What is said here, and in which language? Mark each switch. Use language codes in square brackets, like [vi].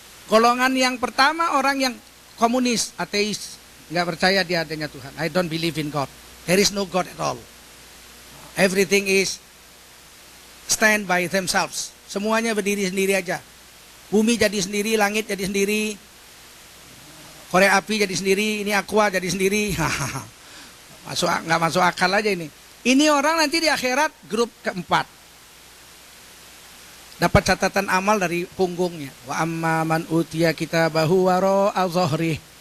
[id] Golongan yang pertama orang yang komunis, ateis, nggak percaya dia adanya Tuhan. [en] I don't believe in God. There is no God at all. Everything is stand by themselves. [id] Semuanya berdiri sendiri aja. Bumi jadi sendiri, langit jadi sendiri, korek api jadi sendiri, ini aqua jadi sendiri. Nggak masuk akal aja ini. Ini orang nanti di akhirat grup keempat. Dapat catatan amal dari punggungnya. [ar] Wa amma man utiya kitabahu wara'a dhahrihi.